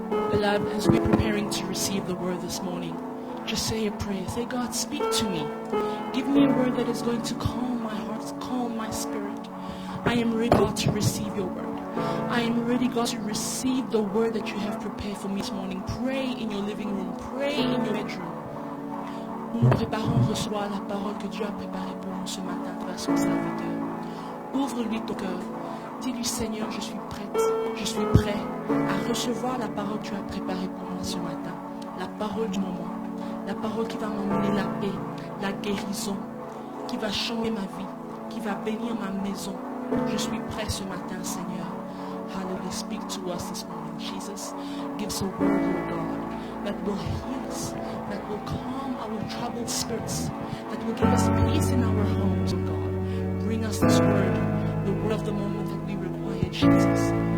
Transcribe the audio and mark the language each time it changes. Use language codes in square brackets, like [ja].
[en] Beloved, as we're preparing to receive the word this morning, just say a prayer. Say, God, speak to me. Give me a word that is going to calm my heart, calm my spirit. I am ready, God, to receive your word. I am ready, God, to receive the word that you have prepared for me this morning. Pray in your living room. Pray in your bedroom. [fr] Nous nous préparons à recevoir la parole que Dieu a préparée pour nous ce matin à travers son serviteur. Ouvre-lui ton cœur. Dis-lui, Seigneur, je suis prête. Je suis prêt à recevoir la parole que tu as préparée pour moi ce matin. La parole du moment. La parole qui va m'emmener la paix, la guérison, qui va changer ma vie, qui va bénir ma maison. Je suis prêt ce matin, Seigneur. Hallelujah. [en] Speak to us this morning, Jesus. Give us a word, Lord God, that will heal us, that will calm our troubled spirits, that will give us peace in our homes, oh God. Bring us this word, the word of the moment that we require, Jesus.